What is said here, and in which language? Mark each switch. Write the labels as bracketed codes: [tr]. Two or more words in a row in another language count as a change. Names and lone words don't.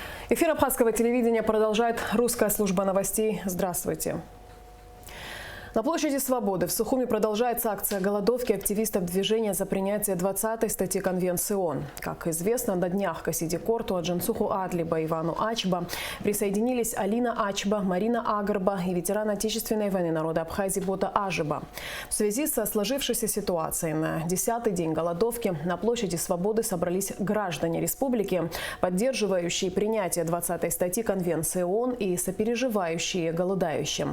[ru] Эфир Абхазского телевидения продолжает русская служба новостей. Здравствуйте. На площади Свободы в Сухуми продолжается акция голодовки активистов движения за принятие 20-й статьи Конвенции ООН. Как известно, на днях к Асиде Корту, Аджансуху Адлиба, Ивану Ачба присоединились Алина Ачба, Марина Агарба и ветеран Отечественной войны народа Абхазии Бота Ажиба. В связи со сложившейся ситуацией на 10-й день голодовки на площади Свободы собрались граждане республики, поддерживающие принятие 20-й статьи Конвенции ООН и сопереживающие голодающим.